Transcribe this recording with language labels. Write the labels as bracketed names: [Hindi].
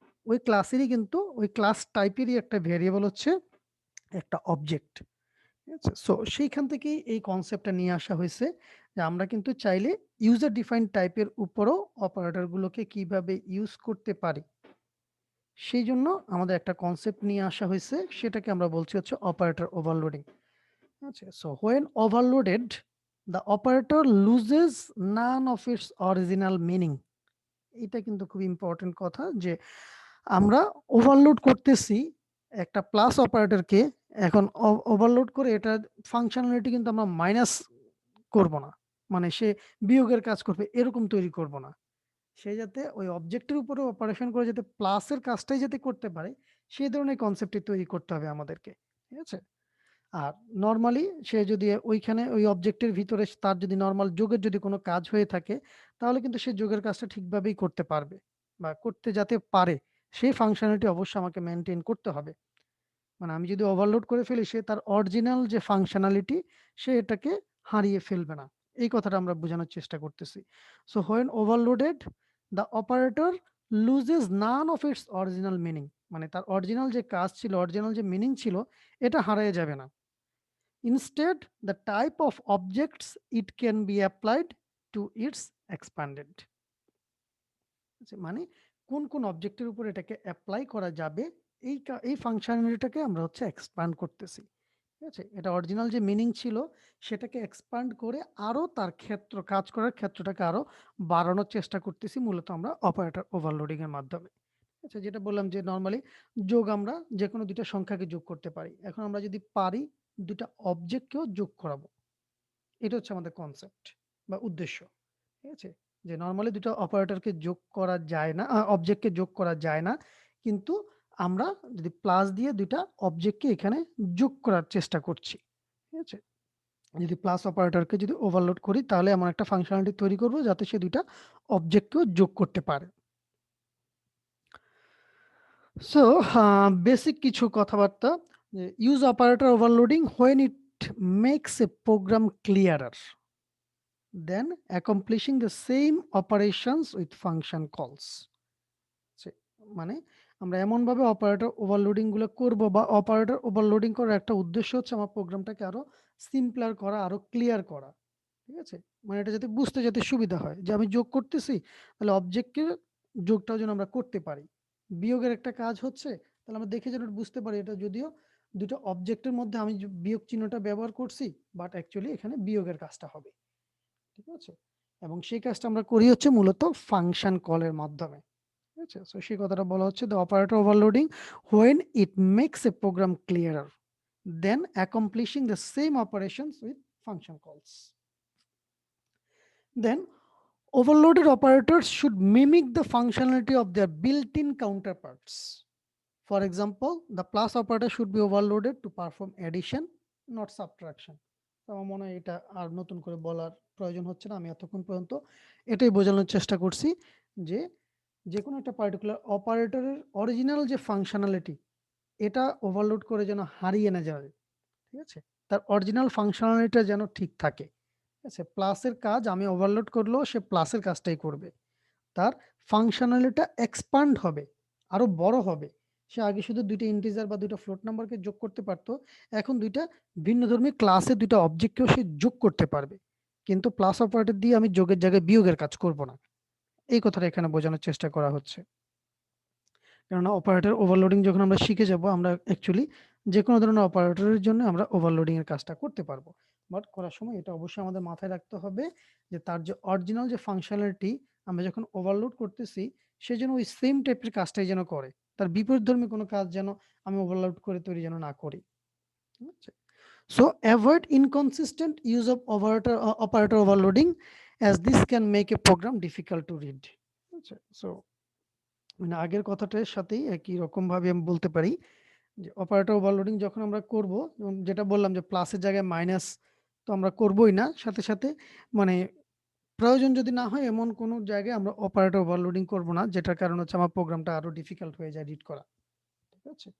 [Bangla] ওই ক্লাসেরই কিন্তু ওই ক্লাস টাইপেরই একটা ভ্যারিয়েবল হচ্ছে একটা অবজেক্ট। ঠিক আছে? সো সেইখান থেকেই এই কনসেপ্টটা নিয়ে আসা হয়েছে যে আমরা কিন্তু চাইলে ইউজার ডিফাইন্ড টাইপের উপরও অপারেটরগুলোকে কিভাবে ইউজ করতে পারি। সেইজন্য আমাদের একটা কনসেপ্ট নিয়ে আসা হয়েছে, সেটাকে আমরা বলছি হচ্ছে অপারেটর ওভারলোডিং। [English] আচ্ছা, so when overloaded, the operator loses none of its original meaning. [Bangla] এটা কিন্তু খুব ইম্পর্টেন্ট কথা যে আমরা ওভারলোড করতেছি একটা প্লাস অপারেটরকে, এখন ওভারলোড করে এটা ফাংশনালিটি কিন্তু আমরা মাইনাস করব না। মানে সে বিয়োগের কাজ করবে এরকম তৈরি করব না। সে যাতে ওই অবজেক্টের উপরে অপারেশন করে যাতে প্লাসের কাজটাই যাতে করতে পারে, সেই ধরনের কনসেপ্টটি তৈরি করতে হবে আমাদেরকে। ঠিক আছে? আর নরমালি সে যদি ওইখানে ওই অবজেক্টের ভিতরে তার যদি নরমাল যোগের যদি কোনো কাজ হয়ে থাকে, তাহলে কিন্তু সে যোগের কাজটা ঠিকভাবেই করতে পারবে বা করতে যাতে পারে, সেই ফাংশনালিটি অবশ্যই আমাকে মেইনটেইন করতে হবে। মানে আমি যদি ওভারলোড করে ফেলি, সে তার অরিজিনাল যে ফাংশনালিটি সে এটাকে হারিয়ে ফেলবে না। এই কথাটা আমরা বোঝানোর চেষ্টা করতেছি। [English] So when overloaded, the operator loses none of its original meaning. [Bangla] মানে তার অরিজিনাল যে কাজ ছিল, অরিজিনাল যে মিনিং ছিল, এটা হারিয়ে যাবে না। [English] Instead, the type of objects it can be applied to its expanded. [Bangla] মানে কোন অবজেক্টের উপর এটাকে অ্যাপ্লাই করা যাবে, এই ফাংশনালিটিটাকে আমরা হচ্ছে এক্সপ্যান্ড করতেছি। ঠিক আছে? এটা অরিজিনাল যে মিনিং ছিল সেটাকে এক্সপ্যান্ড করে আরো তার কাজ করার ক্ষেত্রটাকে আরো বাড়ানোর চেষ্টা করতেছি মূলত আমরা অপারেটর ওভারলোডিং এর মাধ্যমে। আচ্ছা, যেটা বললাম যে নরমালি যোগ আমরা যেকোনো ২ টা সংখ্যাকে যোগ করতে পারি। এখন আমরা যদি পারি ২ টা অবজেক্টকেও যোগ করাবো। এটা হচ্ছে আমাদের কনসেপ্ট বা উদ্দেশ্য। ঠিক আছে? যে নরমালি ২ টা অপারেটরকে যোগ করা যায় না, অবজেক্টকে যোগ করা যায় না। কিন্তু আমরা যদি প্লাস দিয়ে ২ টা অবজেক্টকে এখানে যোগ করার চেষ্টা করছি। ঠিক আছে? যদি প্লাস অপারেটরকে যদি ওভারলোড করি, তাহলে এমন একটা ফাংশনালিটি তৈরি করব যাতে সে ২ টা অবজেক্টকেও যোগ করতে পারে। সো বেসিক কিছু কথাবার্তা, যে [English] Use operator overloading when it makes a program clearer than accomplishing the same operations with function calls. [Bangla] মানে আমরা এমনভাবে অপারেটর ওভারলোডিং গুলো করব, বা অপারেটর ওভারলোডিং করার একটা উদ্দেশ্য হচ্ছে আমার প্রোগ্রামটাকে আরো সিম্পলার করা, আরো ক্লিয়ার করা। ঠিক আছে? মানে এটা যাতে বুঝতে যাতে সুবিধা হয় যে আমি যোগ করতেছি, তাহলে অবজেক্টের যোগটাও যেন আমরা করতে পারি। বিয়োগের একটা কাজ হচ্ছে, তাহলে আমরা দেখে যেন বুঝতে পারি এটা যদিও ২ টা অবজেক্টের মধ্যে আমি বিয়োগ চিহ্নটা ব্যবহার করছি, বাট অ্যাকচুয়ালি এখানে বিয়োগের কাজটা হবে। ঠিক আছে? এবং সেই কাজটা আমরা করি হচ্ছে মূলত ফাংশন কলের মাধ্যমে। ঠিক আছে? সো সেই কথাটা বলা হচ্ছে [English] the operator overloading when it makes a program clearer than accomplishing the same operations with function calls. Then overloaded operators should mimic the functionality of their built-in counterparts. For example, the plus operator should be overloaded to perform addition, not subtraction. [Bangla] তো আমার মনে হয় এটা আর নতুন করে বলার প্রয়োজন হচ্ছে না। আমি এতক্ষণ পর্যন্ত এটাই বোঝানোর চেষ্টা করছি যে যেকোনো একটা পার্টিকুলার অপারেটরের অরিজিনাল যে ফাংশনালিটি, এটা ওভারলোড করে যেন হারিয়ে না যায়। ঠিক আছে? তার অরিজিনাল ফাংশনালিটিটা যেন ঠিক থাকে। ঠিক আছে? প্লাসের কাজ আমি ওভারলোড করলেও সে প্লাসের কাজটাই করবে। তার ফাংশনালিটিটা এক্সপান্ড হবে, আরো বড় হবে। সে আগে শুধু ২ টা ইন্টিজার বা ২ টা ফ্লোট নাম্বারকে যোগ করতে পারত। এখন ২ টা ভিন্নধর্মী ক্লাসে ২ টা অবজেক্টকেও সে যোগ করতে পারবে। কিন্তু প্লাস অপারেটর দিয়ে আমি যোগের জায়গায় বিয়োগের কাজ করব না। এই কথাটা এখানে বোঝানোর চেষ্টা করা হচ্ছে। কেননা অপারেটর ওভারলোডিং যখন আমরা শিখে যাব, আমরা অ্যাকচুয়ালি যেকোনো ধরনের অপারেটরের জন্য আমরা ওভারলোডিং এর কাজটা করতে পারবো। বাট করার সময় এটা অবশ্যই আমাদের মাথায় রাখতে হবে যে তার যে অরিজিনাল যে ফাংশনালিটি আমরা যখন ওভারলোড করতেছি সে যেন ওই সেম টাইপের কাজটাই যেন করে, তার বিপরীতধর্মী কোনো কাজ যেন আমি ওভারলোড করে তৈরি যেন না করি। ঠিক আছে? [English] So avoid inconsistent use of operator overloading, as this can make a program difficult to read. [Bangla] আচ্ছা, so মানে আগের কথাটার সাথেই একই রকম ভাবে আমি বলতে পারি যে অপারেটর ওভারলোডিং যখন আমরা করব, যেটা বললাম যে প্লাসের জায়গায় মাইনাস তো আমরা করবই না, সাথে সাথে মানে প্রয়োজন যদি না হয় এমন কোনো জায়গায় আমরা অপারেটর ওভারলোডিং করব না, যেটার কারণ হচ্ছে আমার প্রোগ্রামটা আরো ডিফিকাল্ট হয়ে যায় রিড করা। ঠিক আছে?